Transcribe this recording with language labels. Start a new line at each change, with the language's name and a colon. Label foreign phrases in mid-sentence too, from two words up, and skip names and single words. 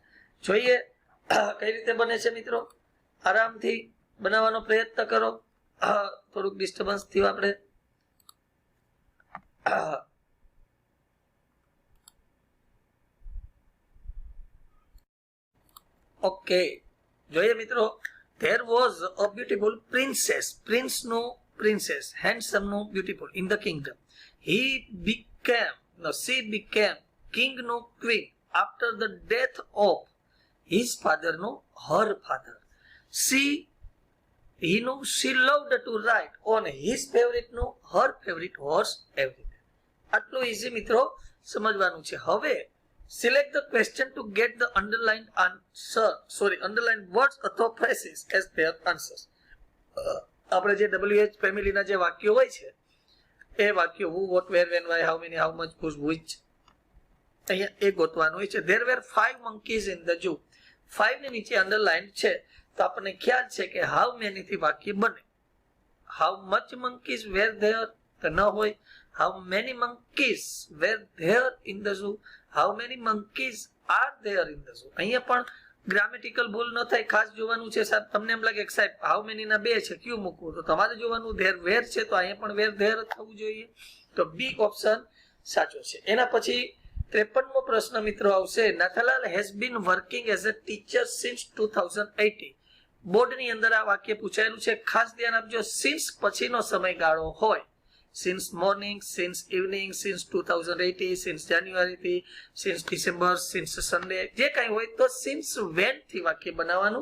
Gujarati: જોઈએ કઈ રીતે બને છે મિત્રો. આરામથી બનાવવાનો પ્રયત્ન કરો. થોડુંક ડિસ્ટર્બન્સ થયું આપણે. ઓકે, જોઈએ મિત્રો.
English: There was a beautiful princess. Prince નું princess, handsome નું beautiful in the kingdom. She became king નું queen after the death of his father નું her father. She loved to ride on his favorite નું her favorite horse every day.
Gujarati: આટલું ઈઝી મિત્રો સમજવાનું છે.
English: હવે select the question to get the underlined words અથવા phrases as their answers.
Gujarati: આપણે જે WH ફેમિલીના જે વાક્યો હોય છે એ વાક્યો
English: who, what, where, when, why, how many, how much, whose, which,
Gujarati: અહીંયા એ ગોતવાનું હોય છે.
English: There were 5 monkeys in the zoo.
Gujarati: 5 ની નીચે અંડરલાઇન છે તો આપણને ખ્યાલ છે કે
English: how many
Gujarati: થી વાક્ય બને.
English: how much monkeys were there
Gujarati: તો ન હોય.
English: how many monkeys were there in the zoo. how many monkeys are there in the zoo.
Gujarati: અહીંયા પણ ગ્રામેટિકલ ભૂલ ન થાય, ખાસ જોવાનું છે. સાહેબ તમને એમ લાગે કે સાહેબ
English: how many
Gujarati: ના 2 છે, ક્યુ મૂકવું? તો તમારે જોવાનું
English: there were
Gujarati: છે તો અહીંયા પણ
English: were there
Gujarati: થવું જોઈએ. તો બી ઓપ્શન સાચો છે. એના પછી 53મો પ્રશ્ન મિત્રો આવશે.
English: Nathalal has been working as a teacher since 2018.
Gujarati: બોર્ડની અંદર આ વાક્ય પૂછાયેલું છે. ખાસ ધ્યાન આપજો. સિન્સ પછીનો સમયગાળો હોય.
English: since morning, since evening, since 2018, since January, since December, since Sunday,
Gujarati: જે કઈ હોય તો
English: since when
Gujarati: થી વાક્ય બનાવવાનું.